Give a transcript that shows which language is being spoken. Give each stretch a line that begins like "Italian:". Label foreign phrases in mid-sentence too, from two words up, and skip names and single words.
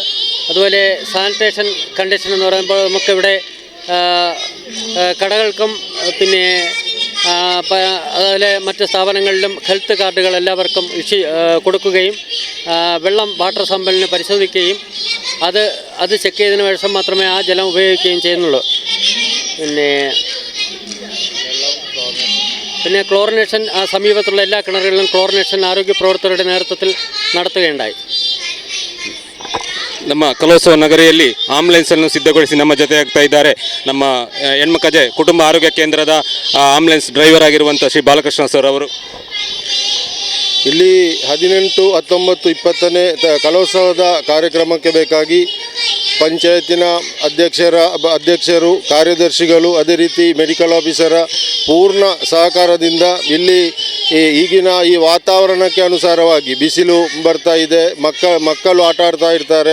Malayalam: അതുപോലെ സാനിറ്റേഷൻ കണ്ടീഷൻ എന്ന് പറയുമ്പോൾ നമുക്കിവിടെ കടകൾക്കും പിന്നെ അതുപോലെ മറ്റ് സ്ഥാപനങ്ങളിലും
English: health cards
Malayalam: എല്ലാവർക്കും കൊടുക്കുകയും
English: water sample
Malayalam: പരിശോധിക്കുകയും അത് ചെക്ക് ചെയ്തതിന് ശേഷം മാത്രമേ ആ ജലം ഉപയോഗിക്കുകയും ചെയ്യുന്നുള്ളൂ. പിന്നെ ക്ലോറിനേഷൻ സമീപത്തുള്ള എല്ലാ കിണറുകളിലും ക്ലോറിനേഷൻ ആരോഗ്യ പ്രവർത്തകരുടെ നേതൃത്വത്തിൽ നടത്തുകയുണ്ടായി.
Kannada: ನಮ್ಮ ಕಲೋತ್ಸವ ನಗರಿಯಲ್ಲಿ ಆಂಬುಲೆನ್ಸನ್ನು ಸಿದ್ಧಗೊಳಿಸಿ ನಮ್ಮ ಜೊತೆ ಆಗ್ತಾ ಇದ್ದಾರೆ ನಮ್ಮ ಹೆಣ್ಮಕಜೆ ಕುಟುಂಬ ಆರೋಗ್ಯ ಕೇಂದ್ರದ
English: ambulance driver
Kannada: ಆಗಿರುವಂಥ ಶ್ರೀ ಬಾಲಕೃಷ್ಣ ಸರ್ ಅವರು. ಇಲ್ಲಿ 18, 19, 20ನೇ ಕಲೋತ್ಸವದ ಕಾರ್ಯಕ್ರಮಕ್ಕೆ ಬೇಕಾಗಿ ಪಂಚಾಯತಿನ ಅಧ್ಯಕ್ಷರು, ಕಾರ್ಯದರ್ಶಿಗಳು, ಅದೇ ರೀತಿ
English: medical officer
Kannada: ಪೂರ್ಣ ಸಹಕಾರದಿಂದ ಇಲ್ಲಿ ಈಗಿನ ಈ ವಾತಾವರಣಕ್ಕೆ ಅನುಸಾರವಾಗಿ ಬಿಸಿಲು ಬರ್ತಾ ಇದೆ, ಮಕ್ಕಳು ಆಟ ಆಡ್ತಾ ಇರ್ತಾರೆ.